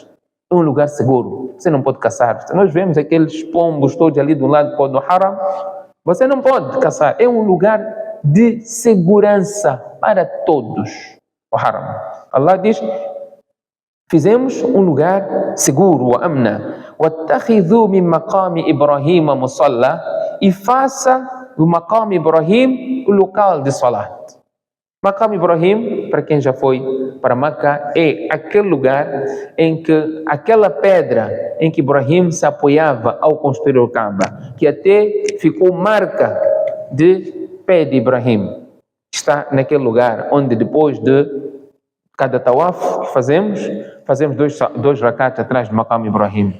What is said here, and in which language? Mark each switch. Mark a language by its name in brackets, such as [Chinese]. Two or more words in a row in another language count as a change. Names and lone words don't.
[Portuguese] É um lugar seguro. Você não pode caçar. Nós vemos aqueles pombos todos ali do lado do Haram. Você não pode caçar. É um lugar de segurança para todos. O Haram. Allah diz: fizemos um lugar seguro, [Arabic] وأمنا. وَاتَّخِذُوا مِنْ مَقَامِ إِبْرَاهِيمَ مُصَلَّى. [Portuguese] E faça do Maqam Ibrahim o local de Salat. Maqam Ibrahim, para quem já foi para Meca, é aquele lugar em que aquela pedra em que Ibrahim se apoiava ao construir o Kaaba, que até ficou marca de pé de Ibrahim, está naquele lugar onde depois de cada tawaf que fazemos dois rakat atrás do Maqam Ibrahim.